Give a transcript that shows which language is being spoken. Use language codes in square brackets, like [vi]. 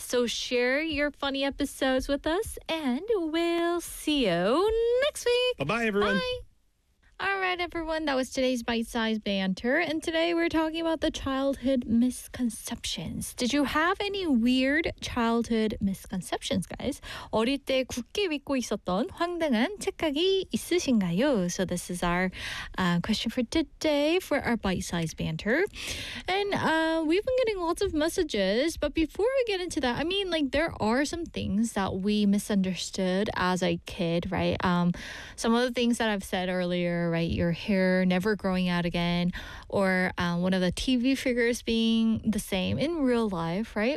[en] So share your funny episodes with us and we'll see you next week. Bye-bye, everyone. Bye. All right, everyone. That was today's bite-sized banter. And today we're talking about the childhood misconceptions. Did you have any weird childhood misconceptions, guys? [ko] 어릴 때 굳게 믿고 있었던 황당한 착각이 있으신가요? [en] So this is our question for today for our bite-sized banter. And we've been getting lots of messages. But before we get into that, I mean, like, there are some things that we misunderstood as a kid, right? Some of the things that I've said earlier, right, your hair never growing out again, or one of the TV figures being the same in real life, right?